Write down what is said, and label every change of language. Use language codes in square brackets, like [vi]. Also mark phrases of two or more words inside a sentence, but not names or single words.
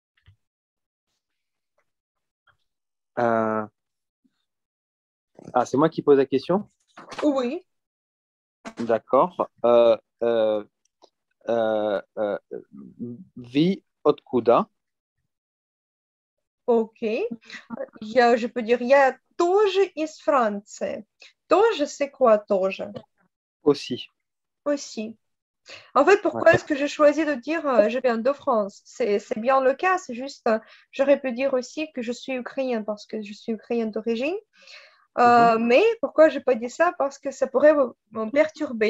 [fr] Euh, c'est moi qui pose la question. Oui, D'accord. Euh, [ru] Вы откуда. [fr] ok. Je peux dire, [ru] я тоже из Франции. Тоже, [fr] c'est quoi, тоже? Aussi. Aussi. En fait, pourquoi est-ce D'accord. que j'ai choisi de dire je viens de France? C'est bien le cas, c'est juste, j'aurais pu dire aussi que je suis ukrainienne parce que je suis ukrainienne d'origine. Mhm. Mais pourquoi j'ai pas dit ça? Parce que ça pourrait me perturber.